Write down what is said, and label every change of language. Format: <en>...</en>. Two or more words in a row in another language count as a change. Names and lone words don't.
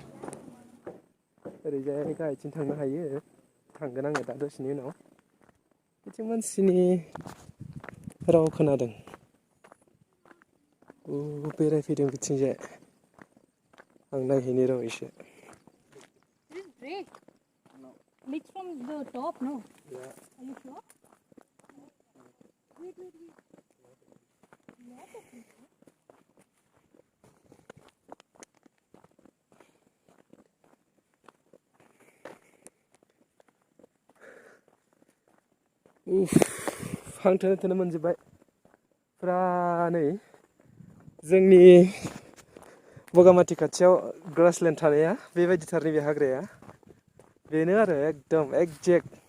<brx>ओरैजाय गाहायथिं थांनो हायो थांगोन आङो दा दसेनि उनाव बिथिं मानसिनि राव खोनादों बेरायफैदों बिथिंजाय आं नायहैनि र' एसे</brx> <en>Mix from the top, no? Yeah. Are you sure? Wait. Lot of people.</en> <brx>हांथोनो मोनजोब्बाय फुरा नै जोंनि बगामाथि खाथियाव ग्रासलेण्ड थानाया बेबायदिथारनि बे हाग्राया बेनो आरो एकदम एक्जेक्ट</brx>